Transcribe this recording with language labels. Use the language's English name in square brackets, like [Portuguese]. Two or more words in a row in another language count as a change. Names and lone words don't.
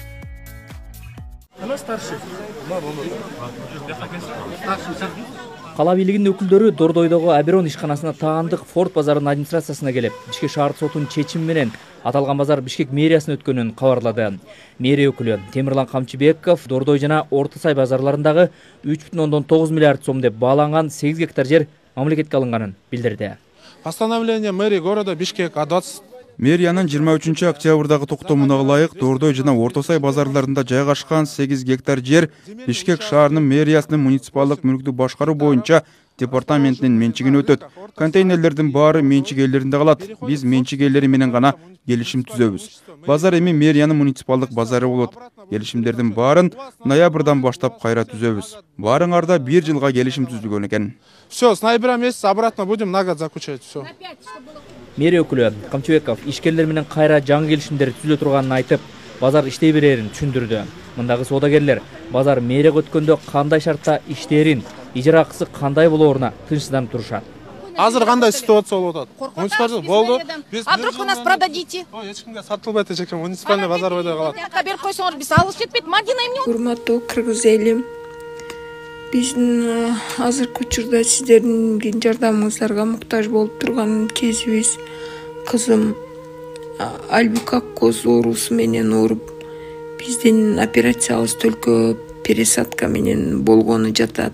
[Kyrgyz] Кала бийлигинин өкүлдөрү Дордойдогу Аберон ишканасына таандык Форт базарынын администрациясына келип, Бишкек шаардык сотунун чечими менен аталган базар Бишкек мэриясына өткөнүн кабарлады. Мэрия өкүлү Темирлан Камчыбеков Дордой жана Орто Сай базарларындагы 3,9 миллиард сом деп бааланган 8 гектар жер мамлекетке алынганын билдирди. [Russian] Постановление мэрии города Бишкек от 20 [Kyrgyz] Мэриянын 23 октябрдагы токтомуна ылайык Дордой жана Орто Сай базарларында жайгашкан 8 гектар жер Бишкек шаарынын мэриясынын муниципалдык мүлктү башкаруу боюнча департаментинин менчигине өтөт. Контейнерлердин баары менчик ээлеринде калат. Биз менчик ээлери менен гана келишим түзөбүз. Базар эми мэриянын муниципалдык базары болот. Келишимдердин баарын ноябрдан баштап кайра түзөбүз. Баарыңарда 1 жылга келишим түзүлгөн экен. [Russian] Все, с ноября месяца обратно будем на год заключать. Все. [Kyrgyz] Мэрия өкүлү Камчыбеков ишкерлер менен кайра жаңы келишимдер түзүлө турганын айтып, базар иштей берерин түшүндүрдү. Мындагы соодагерлер базар мэрияга өткөндө кандай шартта иштээрин, ижара акысы кандай болооруна тынчсызданып турушат. Азыр кандай ситуация болуп атат? Муниципалдык болду. [Russian] А вдруг вы нас продадите? [Kyrgyz] Эч кимге сатылбайт эчекен, муниципальный базар бойдой калат. Берип койсоңор биз алып жетпейт. Мадина эмне? Урматтуу кыргыз элим, биздин азыркы учурда сиздердин жардамыңыздарга муктаж болуп турган кезибиз. Кызым альбикаккоз оорусу менен ооруп, биздин операциябыз төлкө пересадка менен болгону жатат.